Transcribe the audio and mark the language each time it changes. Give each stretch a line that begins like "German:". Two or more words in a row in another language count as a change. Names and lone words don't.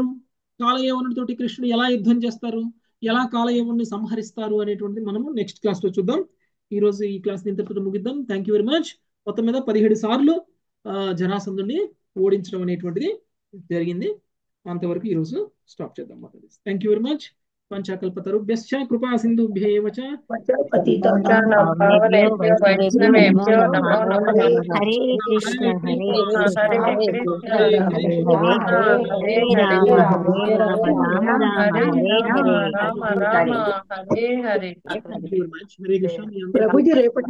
Telugu: కాలయవనుడితోటి కృష్ణుడు ఎలా యుద్ధం చేస్తారు, ఎలా కాలయవనుడిని సంహరిస్తారు అనేటువంటిది మనము
English: next class
Telugu: లో చూద్దాం. ఈ రోజు ఈ క్లాస్ ఇంతటితో ముగిద్దాం.
English: thank you very much.
Telugu: మొత్తం మీద 17 సార్లు జరాసంధుడిని ఓడించడం అనేటువంటిది జరిగింది. అంతవరకు ఈ రోజు స్టాప్ చేద్దాం.
English: thank you very much.
Sanskrit: పంచాకల్పతరుభ్యశ్చ కృపా సింధుభ్యేవ చ పతితానాం పావనేభ్యో వైష్ణవేభ్యో నమో నమః. హరే కృష్ణ హరే కృష్ణ కృష్ణ హరే రామ హరే రామ రామ రామ హరే హరే. రామ రామ హరే హరే. హరే కృష్ణ.
Telugu: ప్రభుజీ రేపటి